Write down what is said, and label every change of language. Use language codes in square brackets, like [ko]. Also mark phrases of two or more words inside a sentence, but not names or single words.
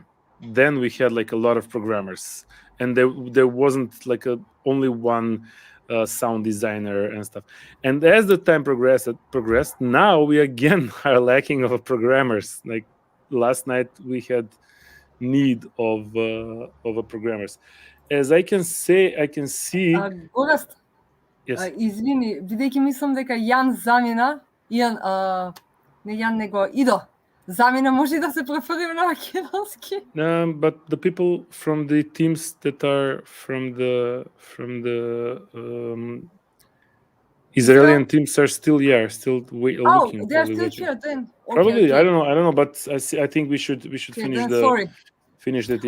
[en] Then we had like a lot of programmers, and there wasn't like only one sound designer and stuff. And as the time progressed, now we again are lacking of programmers. Like last night we had need of programmers. As I can see. Gorast, Yes. [mk] Извини, бидејќи мислам дека Јан замина, не Јан него Идо, замина може да се префрлиме на македонски. [en] But the people from the teams that are from the Israeli teams are still looking. Oh, they are still here then. Probably, okay. I don't know, but I think we should finish finish that in.